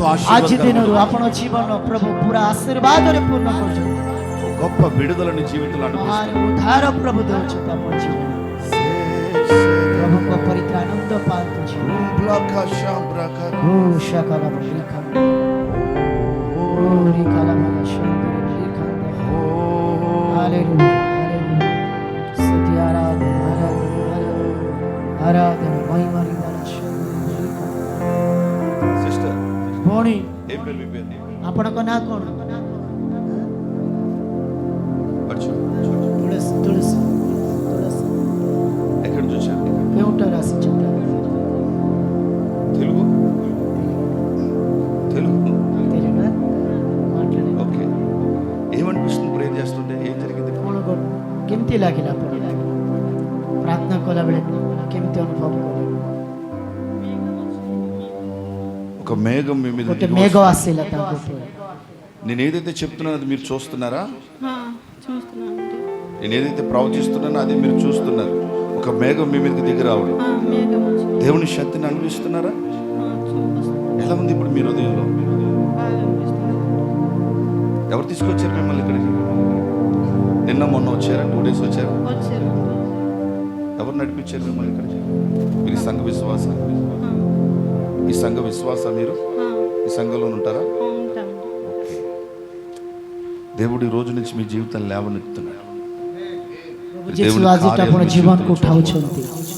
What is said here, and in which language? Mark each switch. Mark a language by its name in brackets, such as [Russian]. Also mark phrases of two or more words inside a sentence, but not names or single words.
[Odia] ଆଜି ଦିନରୁ ଆପଣ ଜୀବନ ପ୍ରଭୁ ପୁରା ଆଶୀର୍ବାଦରେ ପୂର୍ଣ୍ଣ କରୁଛନ୍ତି. [Telugu] గొప్ప విడుదల నీ జీవితంలో [Odia] ମହାନ ଉଦ୍ଧାର ପ୍ରଭୁ ଦେଉଛନ୍ତି ଆପଣ ଜୀବନ. ପ୍ରଭୁଙ୍କ ପରିତ୍ରାଣନ୍ଦ ପାଆନ୍ତୁ ଜୀବନ. ଓ ଶକଲା ବଲିଖା ଓ ରିଖାଲା ମଲା ଶନ୍ଦରେ ରିଖାନ୍ଦ. ହାଲେଲୁୟା ହାଲେଲୁୟା. [Telugu] స్తుతి ఆరాధన ఆరాధన మహిమ ଭଉଣୀ. [Odia] ଆପଣଙ୍କ ନାଁ କଣ? ତୁଳସୀ. ତୁଳସୀ ତୁଳସୀ [Telugu] ఎక్కడి నుంచి వచ్చారు? [Odia] କେଉଁଠାରୁ ଆସିଛନ୍ତି? [Telugu] తెలుగు తెలుగు తెలుగా మాట్లాడే. ఓకే. ఏమనిపిస్తుంది ప్రేయర్ చేస్తుంటే? ఏం జరిగింది? [Odia] କ'ଣ କେମିତି ଲାଗିଲା? ଆପଣ ପ୍ରାର୍ଥନା କଲାବେଳେ କେମିତି ଅନୁଭବ କଲେ? [Telugu] ఒక మేఘం మీ మీద [Odia] ଗୋଟେ ମେଘ ଆସିଲା ତାଙ୍କ ଉପରେ. [Telugu] నేను ఏదైతే చెప్తున్నానో అది మీరు చూస్తున్నారా? చూస్తున్నానండి. నేను ఏదైతే ప్రవచిస్తున్నానో అది మీరు చూస్తున్నారు. ఒక మేఘం మీ మీదకి దిగి రావడం. దేవుని శక్తిని అనుభవిస్తున్నారా? ఎలా ఉంది ఇప్పుడు మీ హృదయంలో? ఎవరు తీసుకొచ్చారు మిమ్మల్ని ఇక్కడికి? నిన్న మొన్న వచ్చారా? 2 days వచ్చారు? ఎవరు నడిపించారు మిమ్మల్ని ఇక్కడికి? మీరు సంఘ విశ్వాసం, ఈ సంఘ విశ్వాసం, మీరు ఈ సంఘంలో ఉంటారా? దేవుడు ఈ రోజు నుంచి మీ జీవితాన్ని లేవనెత్తున్నాడు. [Odia] ଯୀଶୁ ଆଜି ଆପଣ ଜୀବନକୁ ଉଠାଉଛନ୍ତି.